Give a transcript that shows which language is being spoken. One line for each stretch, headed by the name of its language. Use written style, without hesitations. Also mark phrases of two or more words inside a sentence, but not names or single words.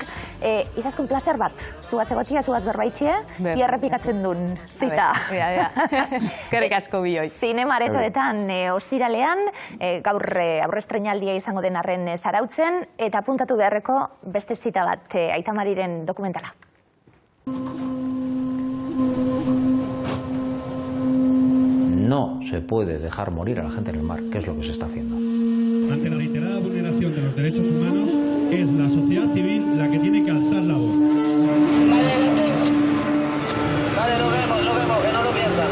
Basque: Izaskun plazer bat, zugaz egotia, zugaz berbaitxie, errepikatzen duen zita. Eskerrik asko bioi. Zinemaretoetan ostiralean, gaur aurrestrenaldia izango den arren zarautzen, eta apuntatu beharreko beste zita bat Aita Mariren dokumentala.
Spanish: No se puede dejar morir a la gente en el mar, que es lo que se está haciendo. Ante la reiterada vulneración de los derechos humanos, es la sociedad civil la que tiene que alzar la voz. Vale, lo vemos, que no lo pierdan.